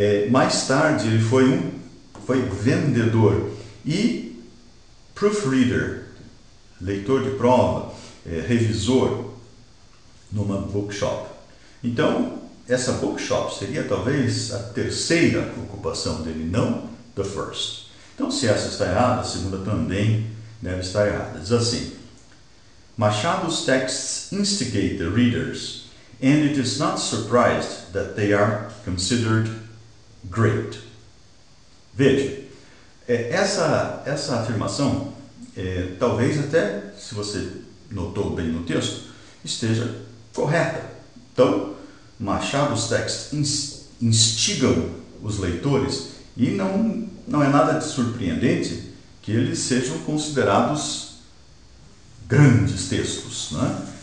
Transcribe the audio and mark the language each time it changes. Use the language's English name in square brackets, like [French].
[Portuguese] Mais tarde ele foi vendedor e proofreader, leitor de prova, revisor numa bookshop. Então, essa bookshop seria talvez a terceira ocupação dele, não [English] the first. [Portuguese] Então, se essa está errada, a segunda também deve estar errada. Diz assim, [English] Machado's texts instigate the readers, and it is not surprised that they are considered great. [Portuguese] Veja, essa afirmação, talvez até, se você notou bem no texto, esteja correta. Então, [English] Machado's texts [Portuguese] instigam os leitores e não é nada de surpreendente que eles sejam considerados grandes textos, né?